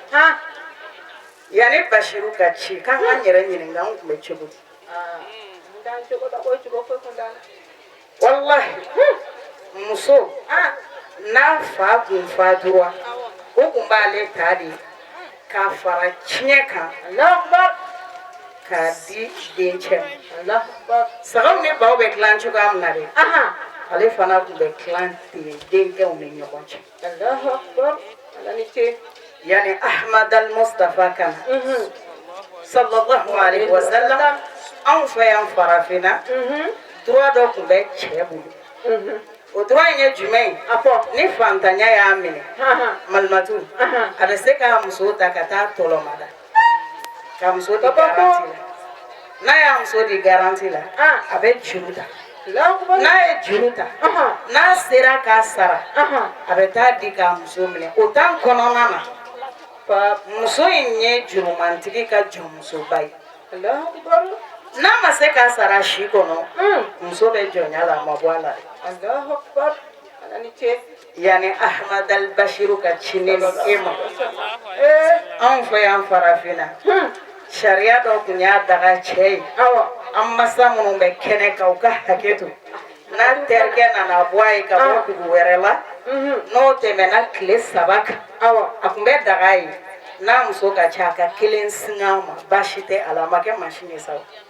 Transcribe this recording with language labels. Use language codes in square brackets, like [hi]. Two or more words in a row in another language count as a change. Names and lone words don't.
[bm] yanni Bashiru ka ci k'an k'an yɛrɛ ɲininka an tun bɛ cogo di wallahi muso n'a fa kun fatura o kun b'ale ta de k'a fara tiɲɛ kan k'a di dencɛ ma sagaw ni baw bɛ dilan cogoya min na dɛ ale fana kun bɛ dilan ten denkɛw ni ɲɔgɔn cɛ yani Ahmad al-Mustafa kan [ar] صلى الله عليه وسلم [bm] anw fɛ yan farafinna droit dɔ kun bɛ cɛ bolo o droit in ye jumɛn ye ni fantanya y'a minɛ malimatu a bɛ se k'a muso ta ka taa tɔlɔmada ka muso di garanti la n'a y'a muso di garanti la a bɛ juru ta n'a ye juru ta n'a sera k'a sara a bɛ taa di k'a muso minɛ o temps kɔnɔna na muso in ye jurumantigi ka jɔnmusoba ye n'a ma se k'a sara si kɔnɔ muso bɛ jɔnya la a ma bɔ a la yani Ahmad al-Bashiru ka ci ne ni e ma anw fɛ yan farafinna sariya dɔ kun y'a daga cɛ ye an masa minnu bɛ kɛnɛ kan u ka hakɛ to n'a terikɛ nana bɔ a ye ka bɔ dugu wɛrɛ la n'o tɛmɛna tile 3 kan a kun bɛ daga ye n'a muso ka ca a ka 1 singa ma baasi tɛ a la a ma kɛ machine ye sa